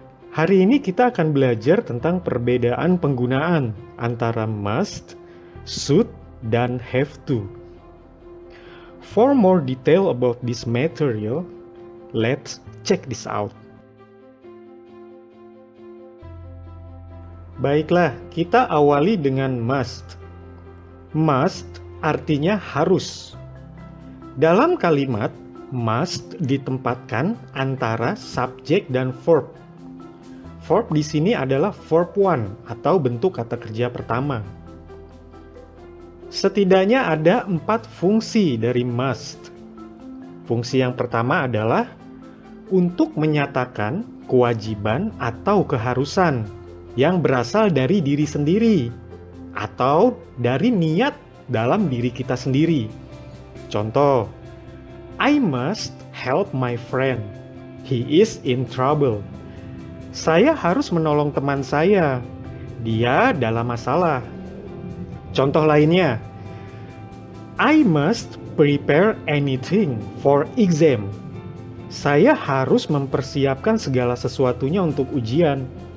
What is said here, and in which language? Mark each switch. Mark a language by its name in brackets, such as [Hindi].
[Indonesian] Hari ini kita akan belajar tentang perbedaan penggunaan antara must, should, dan have to. [English] For more detail about this material, let's check this out. [Indonesian] Baiklah, kita awali dengan must. Must artinya harus. Dalam kalimat, must ditempatkan antara subjek dan verb. Verb di sini adalah verb one atau bentuk kata kerja pertama. Setidaknya ada 4 fungsi dari must. Fungsi yang pertama adalah untuk menyatakan kewajiban atau keharusan yang berasal dari diri sendiri atau dari niat dalam diri kita sendiri. Contoh, [English] I must help my friend. He is in trouble. [Indonesian] Saya harus menolong teman saya. Dia dalam masalah. Contoh lainnya, [English] I must prepare anything for exam. [Indonesian] Saya harus mempersiapkan segala sesuatunya untuk ujian.